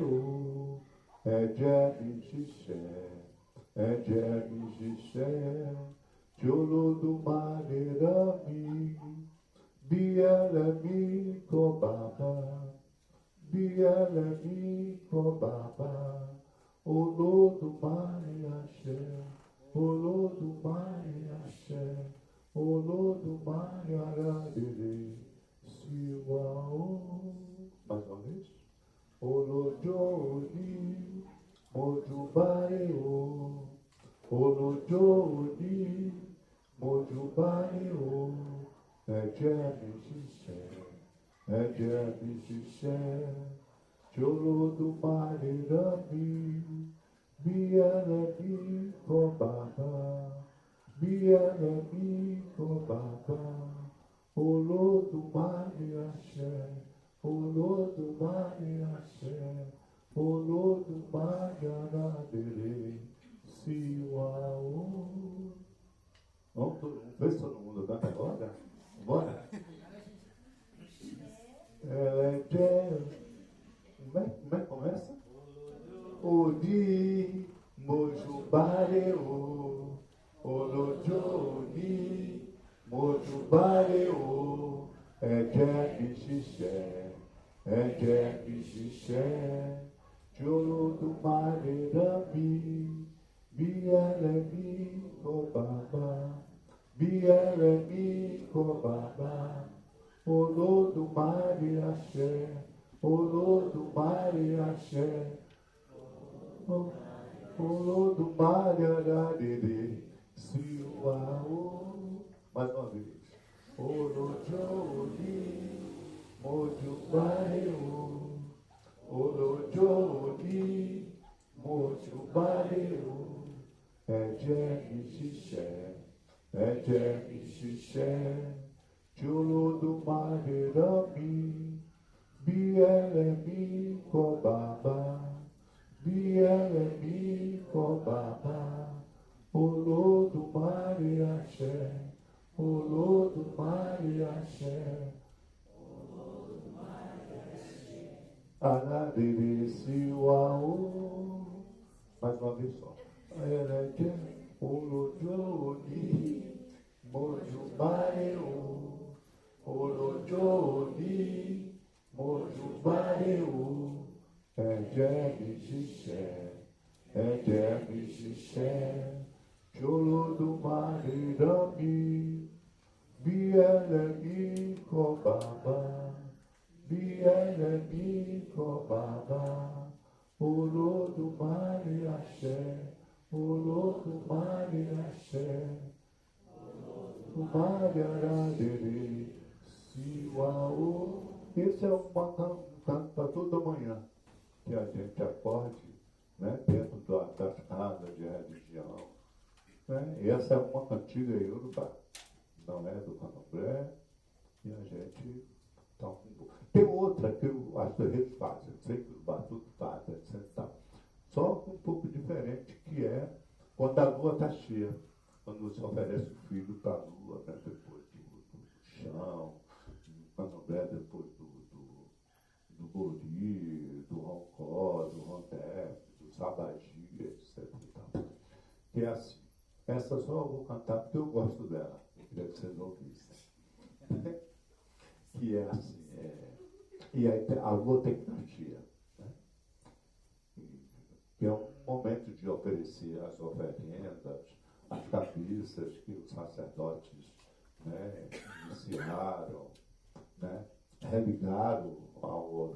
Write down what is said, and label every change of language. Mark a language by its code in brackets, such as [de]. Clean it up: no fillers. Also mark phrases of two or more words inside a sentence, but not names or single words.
[yo] o, ẹ̀jẹ̀ mi ṣiṣẹ́, ẹ̀jẹ̀ mi ṣiṣẹ́, tí Olódùmarè rán mi, bí ẹlẹ́mí kọ́ bàbá, bí ẹlẹ́mí kọ́ bàbá, Olódùmarè àṣẹ, Olódùmarè àṣẹ, Olódùmarè aládèrè sí wa ó. [pt] Mais uma vez. [yo] Olójó òní, mojúbà ẹ́ o, olójó òní, mojúbà ẹ́ o, ẹ̀jẹ̀ mi ṣiṣẹ́, ẹ̀jẹ̀ mi ṣiṣẹ́, tí Olódùmarè rán mi, bí ẹlẹ́mí kọ́ bàbá, bí ẹlẹ́mí kọ́ bàbá, Olódùmarè àṣẹ, Olódùmarè àṣẹ, Olódùmarè aládèrè sí wa ó. [pt] Vamos todo mundo canta agora? Bora? Como é que começa? [yo] Odi mojúbà ẹ́ o, olójó òní, mojúbà ẹ́ o, ẹ̀jẹ̀ mi ṣiṣẹ́, ẹ̀jẹ̀ mi ṣiṣẹ́, tí Olódùmarè rán mi, bí ẹlẹ́mí kọ́ bàbá, bí ẹlẹ́mí kọ́ bàbá, Olódùmarè àṣẹ, Olódùmarè àṣẹ, Olódùmarè aládèrè sí wa ó. [pt] Mais uma vez. [yo] Olójó òní, mojúbà ẹ́ o, olójó òní, mojúbà ẹ́ o, ẹ̀jẹ̀ mi ṣiṣẹ́, ẹ̀jẹ̀ mi ṣiṣẹ́, tí Olódùmarè rán mi, bí ẹlẹ́mí kọ́ bàbá, bí ẹlẹ́mí kọ́ bàbá, Olódùmarè àṣẹ, Olódùmarè àṣẹ, aládèrè sí wa ó. [pt] Mais uma vez só. [yo] Ẹ̀jẹ̀ olójó òní, mojúbà ẹ́ o, olójó òní, mojúbà ẹ́ o, ẹ̀jẹ̀ mi ṣiṣẹ́, ẹ̀jẹ̀ mi ṣiṣẹ́, tí Olódùmarè rán mi, bí ẹlẹ́mí kọ́ bàbá, bí ẹlẹ́mí kọ́ bàbá, Olódùmarè àṣẹ, Olódùmarè àṣẹ, Olódùmarè aládèrè sí wa ó. [pt] Esse é um canto toda manhã, que a gente acorde, né, dentro das casas de religião. Né? E essa é uma cantiga iorubá, não é do candomblé, e a gente toca um pouco. Tem outra que eu acho que eles fazem, eu sei que os batutos fazem, etc. Só um pouco diferente, que é quando a lua está cheia, quando você oferece o filho para a lua, né, depois do chão, do candomblé, depois do bori, do roncó, do rondé, do sabagi, etc. Que é assim. Essa só eu vou cantar porque eu gosto dela. Eu queria que vocês ouvissem. Que é assim. E aí a lua tem que estar cheia. Né? Que é um momento de oferecer as oferendas, as cabeças que os sacerdotes, né, iniciaram, né, religaram ao ouro.